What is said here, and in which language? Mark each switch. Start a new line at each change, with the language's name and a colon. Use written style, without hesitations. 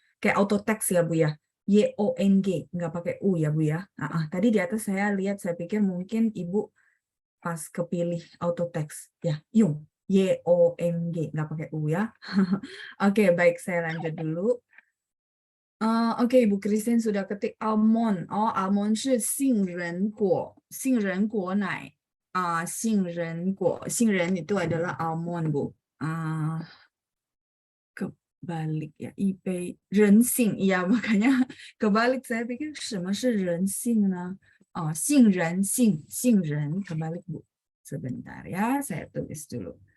Indonesian: Kayak auto text ya Bu ya. YONG nggak pakai U ya Bu ya. Tadi di atas saya lihat, saya pikir mungkin Ibu pas kepilih auto text ya. Yung YONG nggak pakai U ya. Oke, baik, saya lanjut dulu. Oke, Ibu Christine sudah ketik almond.
Chinese: Almond 是杏仁果，杏仁果奶。
Indonesian: 杏仁果，杏仁itu adalah almond, Bu. Kebalik ya,
Chinese: 一杯人性.
Indonesian: Ya, makanya kebalik, saya pikir
Chinese: 什么是人性呢?
Indonesian: 杏仁, 杏仁 kebalik, Bu. Sebentar ya, saya tulis dulu.